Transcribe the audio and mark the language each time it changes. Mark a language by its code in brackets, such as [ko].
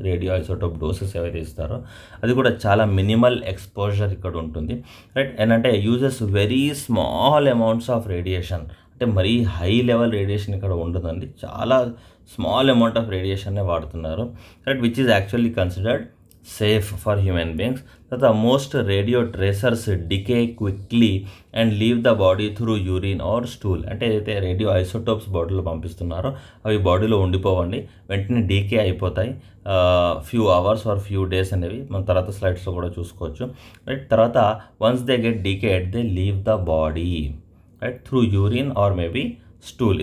[te] Radio isotope doses ఏవైతే ఇస్తారో అది కూడా చాలా మినిమల్ ఎక్స్పోజర్ ఇక్కడ ఉంటుంది. రైట్. ఏంటంటే [en] uses very small amounts of radiation, [te] అంటే మరీ హై లెవెల్ రేడియేషన్ ఇక్కడ ఉండదండి, చాలా స్మాల్ అమౌంట్ ఆఫ్ రేడియేషన్నే వాడుతున్నారు. Right. [en] Which is actually considered safe for human beings. That the most radio tracers decay quickly and leave the body through urine or stool. [te] అంటే ఏదైతే radio isotopes బాడీలో పంపిస్తున్నారో అవి బాడీలో ఉండిపోవండి, వెంటనే డీకే అయిపోతాయి. Few hours are few days అనేవి మనం తర్వాత స్లైడ్స్లో కూడా చూసుకోవచ్చు. రైట్. [en] తర్వాత once they get decayed they leave the body, right, through urine or maybe stool.